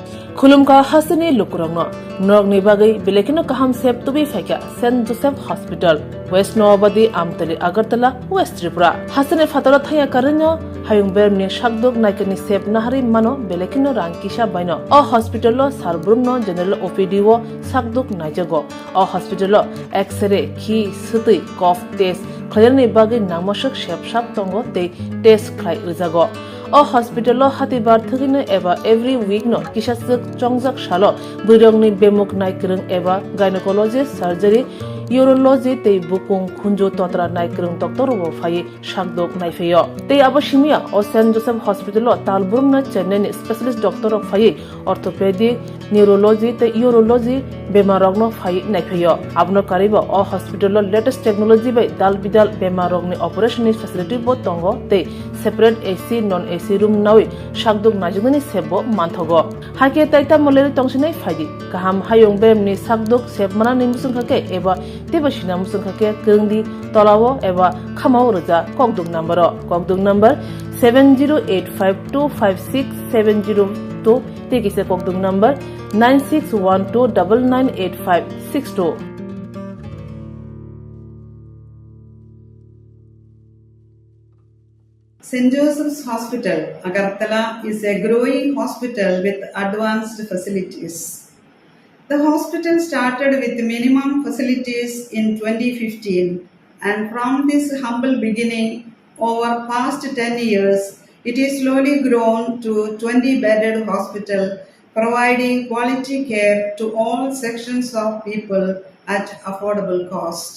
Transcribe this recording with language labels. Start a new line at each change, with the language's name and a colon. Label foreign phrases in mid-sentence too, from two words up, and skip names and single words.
Kok Borok: खुलुमका हासनी लुकुरंगनो नगनि बागै बेलेकिनो काहाम सेब तुबि फाइका सेंट जोसेफ हॉस्पिटल वेस्ट नवाबादी आमतली अगरतला वेस्ट त्रिपुरा हासने फातरा थाया करनो हायुं बेरनि शाकदुक नायकनि सेब नाहारि मानो बेलेकिनो रांकिसा बायनो अ हॉस्पिटलो सारब्रुमनो
English: general OPD
Kok Borok: वो शाकदुक नायजगो अ हॉस्पिटलो एक्सरे खी सुतै
English: cough test
Kok Borok: खयरनि बागै नामसक सेबसाब तंगो ते टेस्ट खाय रिजागो अ हॉस्पिटलो हातिबार थगिनो एबा
English: every week
Kok Borok: नो किसासक चंगजक सालो बुरंगनि बेमुक नायकरं एबा
English: gynecologist surgery urology
Kok Borok: ते बुकुं खुंजो तोत्रा नायकरं डॉक्टर वो फाइ शाकदोक नायफेयो ते अबशिमिया अ सेंट जोसेफ हॉस्पिटलो तालबुरमना चेन्नई
English: specialist doctor
Kok Borok: फाइ
English: orthopedic neurology
Kok Borok: ते यूरोलॉजी बेमारगनो फाइ नायफेयो आबनो कारिबो अ हॉस्पिटलो
English: latest technology
Kok Borok: बाय दाल बिदाल बेमारगनि
English: operation facility
Kok Borok: बो तंगो ते
English: separate AC non AC room
Kok Borok: नाwi शाकदुक नाजुगनि सेबो मानथगो हाके ताइता मलेरि तंसिनै फाइदि गाहाम हायुं बेमनि शाकदुक सेबमाना निमुसुंखाके एबा तेबसिना मुसुंखाके गंदि तलावो एबा खामाव रजा ककदुक नंबर 7085256702 तेकिसे ककदुक नंबर 9612998562
English: St. Joseph's Hospital, Agartala is a growing hospital with advanced facilities. The hospital started with minimum facilities in 2015, and from this humble beginning, over past 10 years, it is slowly grown to 20-bedded hospital, providing quality care to all sections of people at affordable cost.